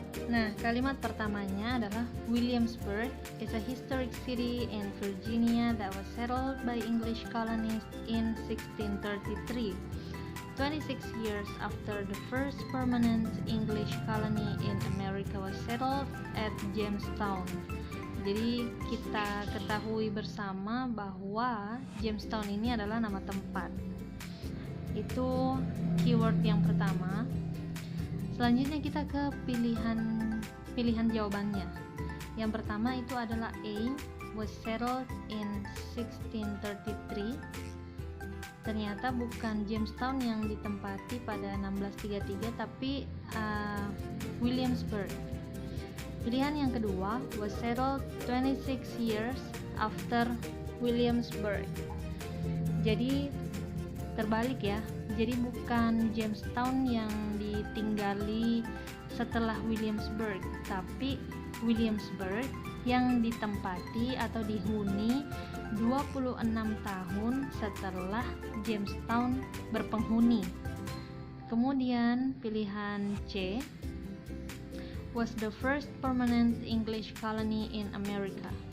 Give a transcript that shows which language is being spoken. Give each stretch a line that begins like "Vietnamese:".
Indonesian: Nah, kalimat pertamanya adalah
English: Williamsburg is a historic city in Virginia that was settled by English colonists in 1633. 26 years after the first permanent English colony in America was settled at Jamestown.
Indonesian: Jadi kita ketahui bersama bahwa Jamestown ini adalah nama tempat. Itu keyword yang pertama. Selanjutnya kita ke pilihan jawabannya. Yang pertama itu adalah A,
English: was settled in 1633.
Indonesian: Ternyata bukan Jamestown yang ditempati pada 1633, tapi Williamsburg. Pilihan yang kedua,
English: was settled 26 years after Williamsburg.
Indonesian: Jadi terbalik ya. Jadi bukan Jamestown yang ditinggali setelah Williamsburg, tapi Williamsburg yang ditempati atau dihuni 26 26 tahun setelah Jamestown berpenghuni. Kemudian pilihan C,
English: was the first permanent English colony in America.